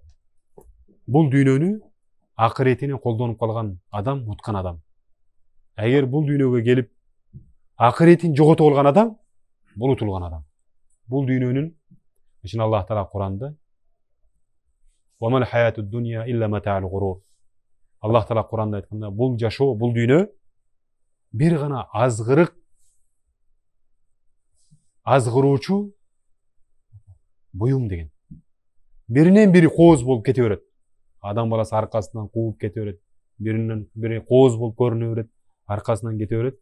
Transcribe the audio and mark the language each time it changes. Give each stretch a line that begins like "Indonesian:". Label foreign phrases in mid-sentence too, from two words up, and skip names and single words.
Kyrgyz: Бул дүйнөнү акыретине колдонуп калган адам уткан адам. Эгер бул дүйнөгө келип акыретин жоготуп алган адам, бул утулган адам. Бул дүйнөнүн үчүн Аллах Таала Куранда
Arabic: "وما الحياة الدنيا إلا متاع الغرور".
Kyrgyz: Аллах Таала Куранда айтканда, бул жашоо, бул дүйнө бир гана азгыруучу буюм деген. Биринен бири кооз болуп кете берет. Адам баласы аркасынан кууп кете берет. Биринен бири кооз болуп көрүнө берет, аркасынан кете берет.